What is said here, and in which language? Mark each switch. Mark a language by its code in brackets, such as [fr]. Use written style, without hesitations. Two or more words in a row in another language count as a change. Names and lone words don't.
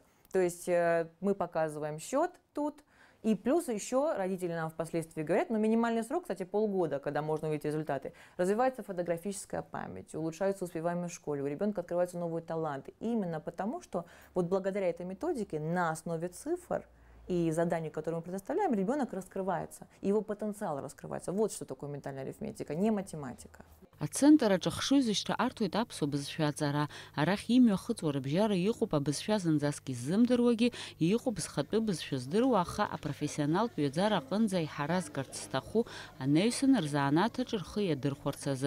[ru] То есть мы показываем счет тут, и плюс еще родители нам впоследствии говорят, но минимальный срок, кстати, полгода, когда можно увидеть результаты, развивается фотографическая память, улучшается успеваемость в школе, у ребенка открываются новые таланты. Именно потому, что вот благодаря этой методике на основе цифр и заданий, которые мы предоставляем, ребенок раскрывается, его потенциал раскрывается. Вот что такое ментальная арифметика, не математика. [ab] Ацентраҿы хшыҩзышьҭра арҭоит аԥсуа бызшәа аҵара. Арахь имҩахыҵуа рыбжьара иҟоуп абызшәа зынӡаск иззымдыруагьы, иҟоуп зхатәы бызшәа здыруа, аха апрофессионалтә ҩаӡара аҟынӡа иҳаразгарц зҭаху анаҩсан рзанааҭаҿы рхы иадырхәарц азы.